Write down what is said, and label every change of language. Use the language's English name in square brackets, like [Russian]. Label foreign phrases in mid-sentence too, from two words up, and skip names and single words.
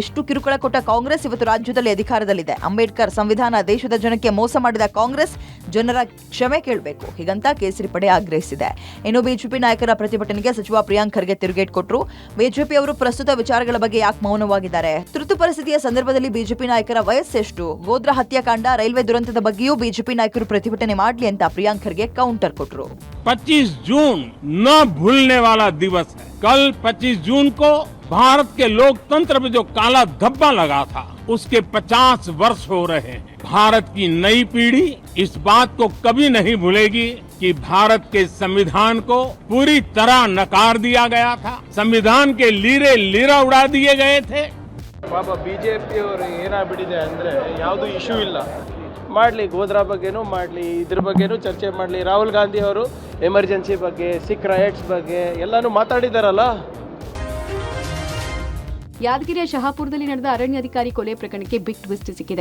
[Kannada] ಇಷ್ಟು ಕಿರುಕುಳ ಕೊಟ್ಟ ಕಾಂಗ್ರೆಸ್ ಇವತ್ತು ರಾಜ್ಯದಲ್ಲಿ ಅಧಿಕಾರದಲ್ಲಿದೆ. ಅಂಬೇಡ್ಕರ್ ಸಂವಿಧಾನ, ದೇಶದ ಜನಕ್ಕೆ ಮೋಸ ಮಾಡಿದ ಕಾಂಗ್ರೆಸ್ ಜನರ ಕ್ಷಮೆ ಕೇಳಬೇಕು, ಹೀಗಂತ ಕೇಸರಿ ಪಡೆ ಆಗ್ರಹಿಸಿದೆ. ಇನ್ನು ಬಿಜೆಪಿ ನಾಯಕರ ಪ್ರತಿಭಟನೆಗೆ ಸಚಿವ ಪ್ರಿಯಾಂಕ್ ಖರ್ಗೆ ತಿರುಗೇಟ್ ಕೊಟ್ಟರು. ಬಿಜೆಪಿ ಅವರು ಪ್ರಸ್ತುತ ವಿಚಾರಗಳ ಬಗ್ಗೆ ಯಾಕೆ ಮೌನವಾಗಿದ್ದಾರೆ? ತುರ್ತು ಪರಿಸ್ಥಿತಿಯ ಸಂದರ್ಭದಲ್ಲಿ ಬಿಜೆಪಿ ನಾಯಕರ ವಯಸ್ಸೆಷ್ಟು? ಗೋಧ್ರಾ ಹತ್ಯಾಕಾಂಡ, ರೈಲ್ವೆ ದುರಂತದ ಬಗ್ಗೆಯೂ ಬಿಜೆಪಿ ನಾಯಕರು ಪ್ರತಿಭಟನೆ ಮಾಡಲಿ ಅಂತ ಪ್ರಿಯಾಂಕ್ ಖರ್ಗೆ ಕೌಂಟರ್ ಕೊಟ್ಟರು. [Hindi] 25 जून न भूलने वाला दिवस है. कल 25 जून को भारत के लोकतंत्र में जो काला धब्बा लगा था, उसके 50 वर्ष हो रहे हैं. भारत की नई पीढ़ी इस बात को कभी नहीं भूलेगी कि भारत के संविधान को पूरी तरह नकार दिया गया था. संविधान के लीरे लीरा उड़ा दिए गए थे. [Kannada] ಪಾಪ ಬಿಜೆಪಿ ಅವರು ಏನಾಗ್ಬಿಟ್ಟಿದೆ ಅಂದ್ರೆ ಯಾವುದು ಇಶ್ಯೂ ಇಲ್ಲ, ಮಾಡಲಿ ಗೋಧ್ರಾ ಬಗ್ಗೆನೂ ಮಾಡಲಿ, ಇದ್ರ ಬಗ್ಗೆನೂ ಚರ್ಚೆ ಮಾಡಲಿ. ರಾಹುಲ್ ಗಾಂಧಿ ಅವರು ಎಮರ್ಜೆನ್ಸಿ ಬಗ್ಗೆ, [English] Sikh riots [Kannada] ಬಗ್ಗೆ ಎಲ್ಲಾನು ಮಾತಾಡಿದಾರಲ್ಲ. ಯಾದಗಿರಿಯ ಶಹಾಪುರದಲ್ಲಿ ನಡೆದ ಅರಣ್ಯಾಧಿಕಾರಿ ಕೊಲೆ ಪ್ರಕರಣಕ್ಕೆ [English] big twist [Kannada] ಸಿಕ್ಕಿದೆ.